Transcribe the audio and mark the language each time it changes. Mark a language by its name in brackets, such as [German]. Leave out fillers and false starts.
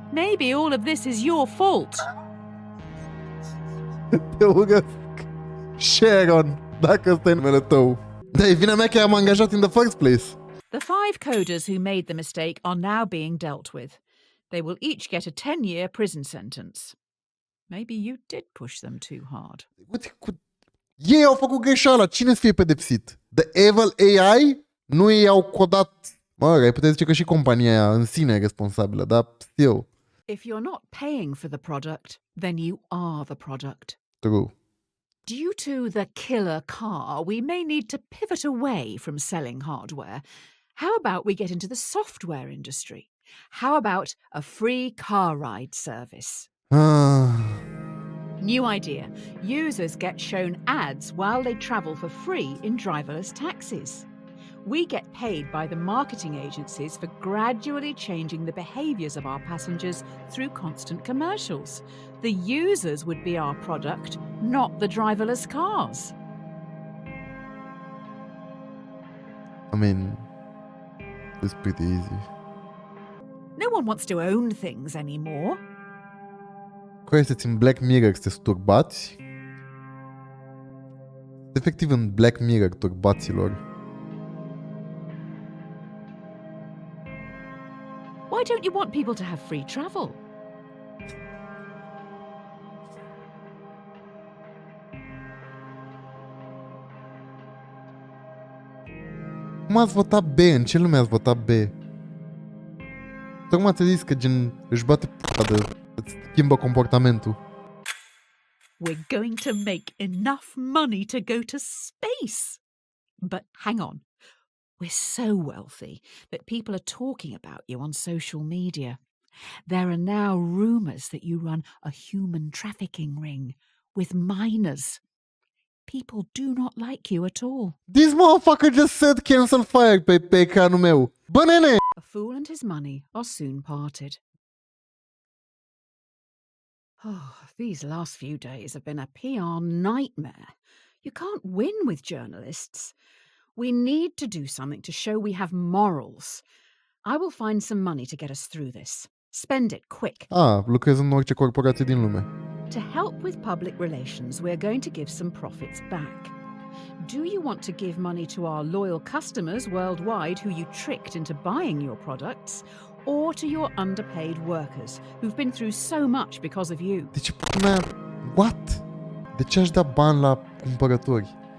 [English] Maybe all of this is your fault. [Romanian] Te urăsc, Sharon, dacă ăsta e numele tău. Dar e vina mea că am angajat [English] in the first place. The 5 coders who made the mistake are now being dealt with. They will each get a 10-year prison sentence. Maybe you did push them too hard. [Romanian] Ei au făcut greșeala, cine să fie pedepsit? The Evil AI? Nu ei au codat... Ai putea zice că și compania aia în sine e responsabilă, dar still. [English] If you're not paying for the product, then you are the product. True. Due to the killer car, we may need to pivot away from selling hardware. How about we get into the software industry? How about a free car ride service? New idea. Users get shown ads while they travel for free in driverless taxis. We get paid by the marketing agencies for gradually changing the behaviours of our passengers through constant commercials. The users would be our product, not the driverless cars. I mean, it's pretty easy. No one wants to own things anymore. [Romanian] Care sunteți în Black Mirror, sunteți turbați? Efectiv în Black Mirror, turbaților. [English] Why don't you want people to have free travel? [Romanian] Cum ați votat B? În ce lume ați votat B? Tocmai ți-a zis că gen își bate p***a de îți schimbă comportamentul. [English] We're going to make enough money to go to space. But hang on. We're so wealthy that people are talking about you on social media. There are now rumours that you run a human trafficking ring with minors. People do not like you at all. This motherfucker just said cancel Faiăr [Romanian] pe ecranul meu. Bă, nene! [English] A fool and his money are soon parted. Oh, these last few days have been a PR nightmare. You can't win with journalists. We need to do something to show we have morals. I will find some money to get us through this. Spend it quick. [Romanian] Lucrez în orice corporație din lume. [English] To help with public relations, we're going to give some profits back. Do you want to give money to our loyal customers worldwide who you tricked into buying your products, or to your underpaid workers who've been through so much because of you? [Romanian] De ce până... What? De ce aș da bani la cumpărători?